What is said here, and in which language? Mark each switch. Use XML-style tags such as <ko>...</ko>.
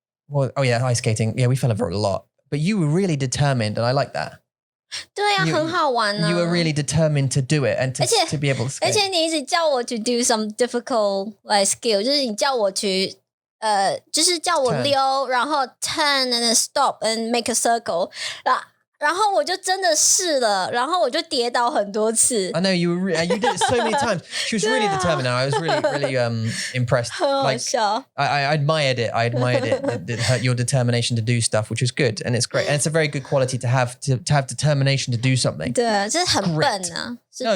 <en>Well, oh yeah, ice skating. Yeah, we fell over a lot. But you were really determined, and I like that.</en> <zh>对啊很好玩啊</zh> <en>You were really determined to do it and</en> <zh>而且</zh> <en>to be able to skate.</en> <zh>而且你一直叫我</zh> <en>to do some difficult like skill</en> <zh>就是你叫我去就是叫我</zh> <en>Turn</en> <zh>溜然后</zh> <en>turn and then stop and make a circle</en> <zh>然后我就真的试了然后我就跌倒很多次</zh> <en>I know you did it so many times. She was really determined, and I was really impressed.</en> <zh>很好</zh> <en>Like</en> <zh>笑</zh> <en>I admired it. Your determination to do stuff, which was good, and it's great. And it's a very good quality to have determination to do something.</en> <zh>对这很笨啊是</zh> <en>No,</en>